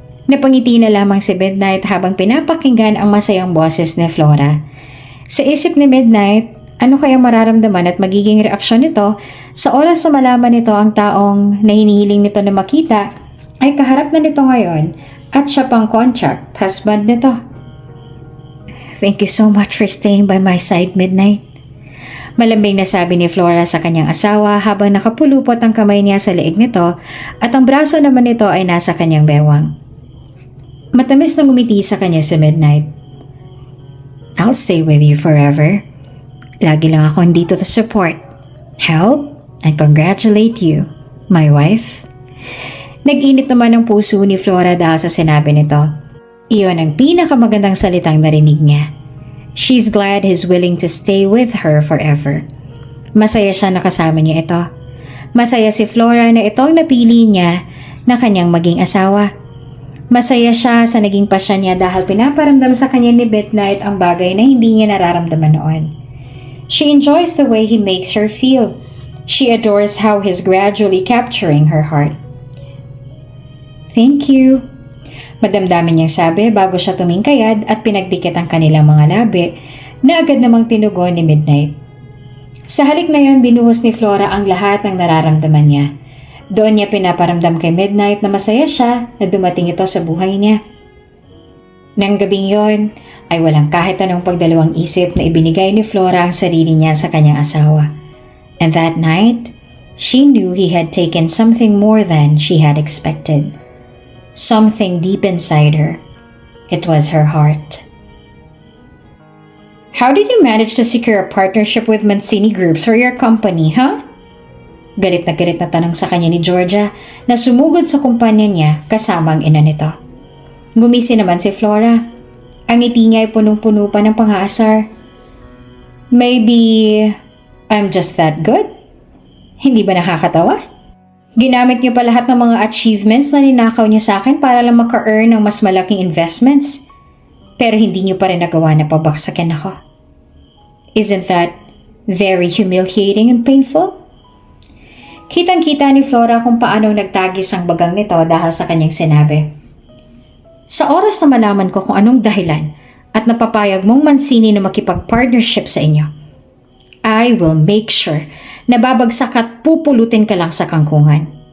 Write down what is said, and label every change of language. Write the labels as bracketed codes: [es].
[tl] Napangiti na lamang si Midnight habang pinapakinggan ang masayang boses ni Flora. Sa isip ni Midnight, ano kaya mararamdaman at magiging reaksyon nito sa oras na malaman nito ang taong na hinihiling nito na makita ay kaharap na nito ngayon at siya pang contract husband nito. [en] Thank you so much for staying by my side, Midnight. [tl] Malambing na sabi ni Flora sa kanyang asawa habang nakapulupot ang kamay niya sa leeg nito at ang braso naman nito ay nasa kanyang bewang. Matamis na ngumiti sa kanya si Midnight. [en] I'll stay with you forever. [tl] Lagi lang ako dito [en] to support, help, and congratulate you, my wife. [tl] Nag-init naman ang puso ni Flora dahil sa sinabi nito. Iyon ang pinakamagandang salitang narinig niya. [en] She's glad he's willing to stay with her forever. [tl] Masaya siya na kasama niya ito. Masaya si Flora na itong napili niya na kanyang maging asawa. Masaya siya sa naging pasya niya dahil pinaparamdam sa kanya ni Midnight ang bagay na hindi niya nararamdaman noon. [en] She enjoys the way he makes her feel. She adores how he's gradually capturing her heart. Thank you. [tl] Madamdamin niyang sabi bago siya tumingkayad at pinagdikit ang kanilang mga labi na agad namang tinugon ni Midnight. Sa halik na yon, binuhos ni Flora ang lahat ng nararamdaman niya. Doon niya pinaparamdam kay Midnight na masaya siya na dumating ito sa buhay niya. Nang gabing yon, ay walang kahit anong pagdalawang isip na ibinigay ni Flora ang sarili niya sa kanyang asawa. [en] And that night, she knew he had taken something more than she had expected. Something deep inside her. It was her heart. How did you manage to secure a partnership with Mancini Groups for your company, huh? [tl] Galit na tanong sa kanya ni Georgia na sumugod sa kumpanya niya kasama ang ina nito. Gumisi naman si Flora. Ang ngiti niya ay punong-puno pa ng pang-aasar. [en] Maybe I'm just that good? [tl] Hindi ba nakakatawa? Ginamit niyo pa lahat ng mga achievements na ninakaw niya sa akin para lang maka-earn ng mas malaking investments. Pero hindi niyo pa rin nagawa na pabaksakin ako. [en] Isn't that very humiliating and painful? [tl] Kitang-kita ni Flora kung paano nagtagis ang bagang nito dahil sa kanyang sinabi. Sa oras na malaman ko kung anong dahilan at napapayag mong Mancini na makipag-partnership sa inyo, [en] I will make sure [tl] na babagsak at pupulutin ka lang sa kangkungan.